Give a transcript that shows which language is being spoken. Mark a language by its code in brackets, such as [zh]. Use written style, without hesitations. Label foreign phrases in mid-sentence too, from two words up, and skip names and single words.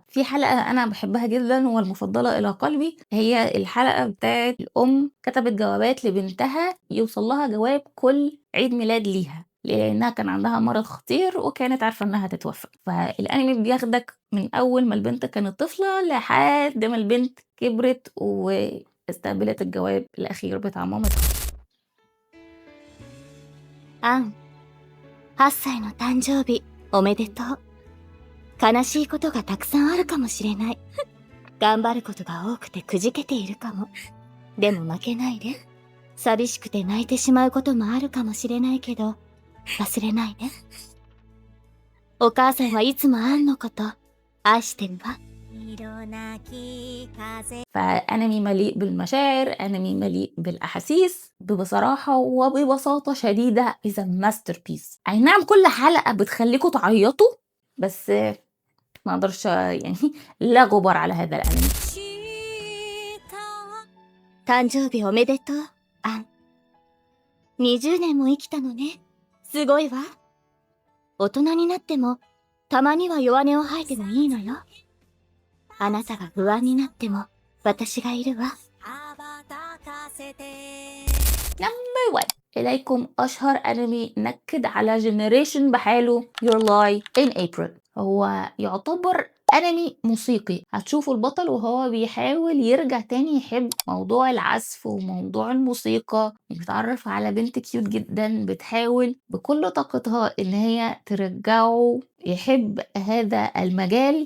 [ar] في حلقة أنا بحبها جدا والمفضلة إلى قلبي، هي الحلقة بتاعت الأم كتبت جوابات لبنتها يوصل لها جواب كل عيد ميلاد ليها، لأنها كان عندها مرض خطير وكانت عارفة إنها تتوفى. فالأنمي بياخدك من أول ما البنت كانت طفلة لحد ما البنت كبرت واستقبلت الجواب الأخير بتاع مامتها. [ja] アン、8歳の誕生日おめでとう。悲しいことがたくさんあるかもしれない。頑張ることが多くてくじけているかも。でも負けないで。寂しくて泣いてしまうこともあるかもしれないけど、忘れないで。お母さんはいつもアンのこと愛してるわ。 [ar] فأنمي مليء بالمشاعر، أنمي مليء بالأحاسيس بصراحة وببساطة شديدة [en] is a masterpiece. [ar] أي نعم كل حلقة بتخليكوا تعيطوا، بس ما أقدرش يعني لا غبار على هذا الأنمي. [ja] 誕生日おめでとう、アン。20年も生きたのね。すごいわ。大人になっても、たまには弱音を吐いてもいいのよ。あなたが不安になっても、私がいるわ。 [ar] Number 1 إليكم أشهر أنمي نكد على جنريشن بحاله Your Lie in April. هو يعتبر أنمي موسيقي، هتشوفوا البطل وهو بيحاول يرجع تاني يحب موضوع العزف وموضوع الموسيقى، بيتعرف على بنت كيوت جدا بتحاول بكل طاقتها إن هي ترجعه يحب هذا المجال.